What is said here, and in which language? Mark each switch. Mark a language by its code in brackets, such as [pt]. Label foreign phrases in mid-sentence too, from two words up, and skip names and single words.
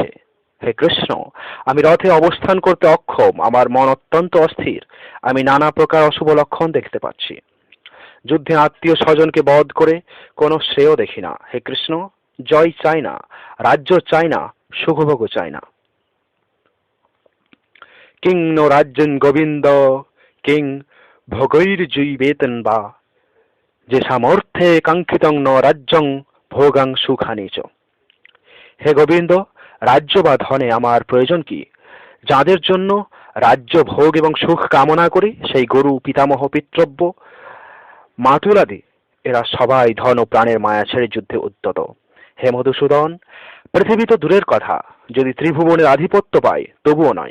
[bn] হে কৃষ্ণ, আমি রথে অবস্থান করতে অক্ষম, আমার মন অত্যন্ত অস্থির, আমি নানা প্রকার অশুভ লক্ষণ দেখতে পাচ্ছি। যুদ্ধে আত্মীয় স্বজনকে বধ করে কোনো শ্রেয় দেখি না। হে কৃষ্ণ, জয় চাই না, রাজ্য চাই না, সুখভোগও চাই না। [sa] কিং নো রাজ্যং গোবিন্দ, কিং ভোগৈর্জীবেতন বা, যে সামর্থ্যে কাঙ্ক্ষিতং ন রাজ্যং ভোগাং সুখানি চ। [bn] হে গোবিন্দ, রাজ্য বা ধনে আমার প্রয়োজন কি? যাদের জন্য রাজ্য ভোগ এবং সুখ কামনা করি, সেই গরু, পিতামহ, পিতৃব্য, মাতুলাদি, এরা সবাই ধন ও প্রাণের মায়া ছেড়ে যুদ্ধে উদ্যত। হে মধুসূদন, পৃথিবী তো দূরের কথা, যদি ত্রিভুবনের আধিপত্য পায় তবুও নয়।